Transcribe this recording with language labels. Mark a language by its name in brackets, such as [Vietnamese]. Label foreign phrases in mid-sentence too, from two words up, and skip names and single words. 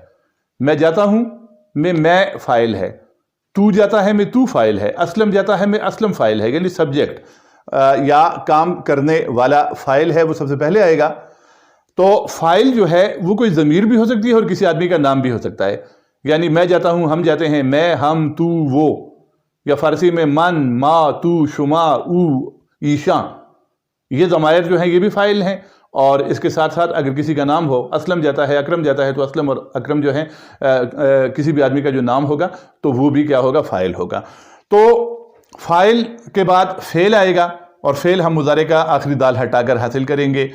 [Urdu] میں جاتا ہوں میں فاعل ہے، تو جاتا ہے میں تو فاعل ہے، اسلم جاتا ہے میں اسلم فاعل ہے، یعنی سبجیکٹ یا کام کرنے والا فاعل ہے وہ سب سے پہلے آئے گا. تو فاعل جو ہے وہ کوئی ضمیر بھی ہو سکتی ہے اور کسی آدمی کا نام بھی ہو سکتا ہے. یعنی میں جاتا ہوں، ہم جاتے ہیں، میں، ہم، تو، وہ, یا فارسی میں [Persian] من، ما، تو، شما، او، ایشا، [Urdu] یہ ضمائر جو ہیں یہ بھی فاعل ہیں، اور اس کے ساتھ ساتھ اگر کسی کا نام ہو، اسلم جاتا ہے، اکرم جاتا ہے، تو اسلم اور اکرم جو ہیں کسی بھی آدمی کا جو نام ہوگا تو وہ بھی کیا ہوگا؟ فاعل ہوگا۔ تو فاعل کے بعد فعل آئے گا، اور فعل ہم مضارع کا آخری دال ہٹا کر حاصل کریں گے۔